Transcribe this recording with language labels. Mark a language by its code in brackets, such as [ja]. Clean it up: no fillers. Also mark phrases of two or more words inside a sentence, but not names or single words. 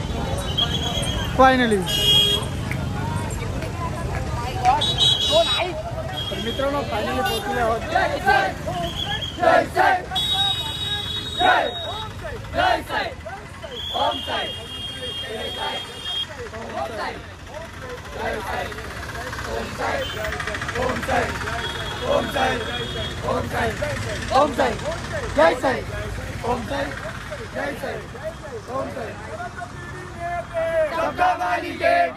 [mr] फायनली मित्रांनो फायनली पोहोचले आहोत. [hi] जय साई जय साई जय जय साई ओम साई जय साई ओम साई जय साई ओम साई ओम साई ओम साई ओम साई ओम साई जय साई ओम साई जय साई ओम साई सबका वाली के